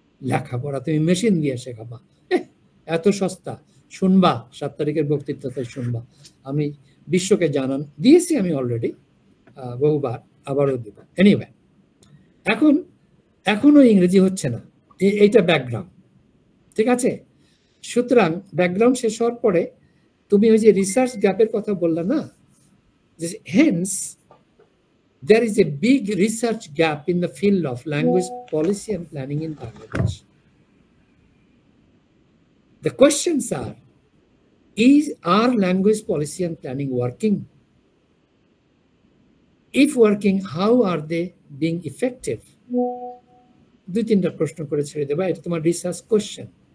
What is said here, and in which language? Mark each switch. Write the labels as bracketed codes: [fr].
[bn] লেখাপড়া তুমি মেশিন দিয়ে শেখাবা, এত সস্তা, শুনবা 7 তারিখের বক্তৃতাতে শুনবা, আমি বিশ্বকে জানান দিয়েছি আমি অলরেডি বহুবার, আবারও দিব। এনিওয়ে, এখনো ইংরেজি হচ্ছে না, এইটা ব্যাকগ্রাউন্ড, ঠিক আছে? সুতরাং ব্যাকগ্রাউন্ড শেষ হওয়ার পরে তুমি ওই যে রিসার্চ গ্যাপের কথা বললা না, [en] Hence there is a big research gap in the field of language policy and planning in Bangladesh. The questions are language policy and planning working? If working, how are they being effective? [bn] 2-3টা প্রশ্ন করে ছেড়ে দেবা, এটা তোমার research question.